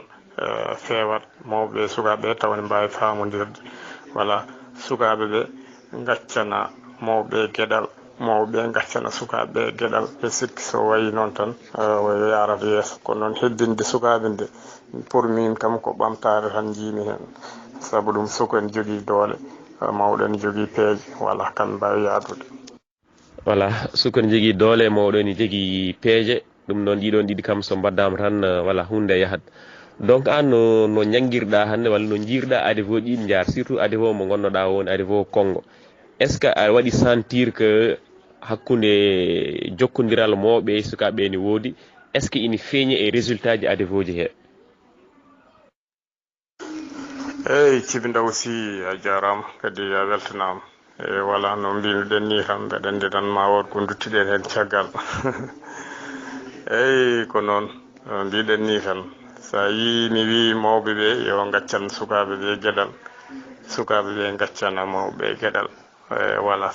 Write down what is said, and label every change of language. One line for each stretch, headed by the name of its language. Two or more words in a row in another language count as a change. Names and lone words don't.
Fula: fewat mawɓe sukaɓe taw ne mbawi famodirde voilà sukaɓe ɓe gaccana mawɓe gueɗal mawɓe gaccana sukaɓe gueɗal ɓe sikki so wayi noon tan yarata yeeso kono noon hebbinde sukaɓe nde pour min kam ko ɓamtare tan jiimi hen saabu ɗum suka en jogui doole mawɗo en jogui peeje voilà kan mbawi yadude voilà suka ne jogui doole mawɗo ne jogui peeje ɗum noon ɗiɗon ɗiɗi kam so mbaddama tan voilà hunde yahat donc an no jangguirɗa hande walla no jiirɗa ADEVO ɗiɗi jaar surtout ADEVO mo gonnoɗa woni ADEVO Congo
French: est ce que
Fula: a waɗi
French: sentir que
Fula: hakkude jokkodiral mawɓe e sukaɓe ne woodi
French: est ce que
Fula: ina feeñi e résultat ji ADEVO ji he eyyi Cibindaw Sy a jarama kadi a weltanama voilà no mbinoɗen ni tan mbeɗa andi tan ma won ko duttiɗen hen caggal eyyi ko noon mbiɗen ni tan sa yi mi wi mawɓeɓe yo gaccan sukaɓeɓe gueɗal sukaɓeɓe gaccana mawɓe gueɗal voilà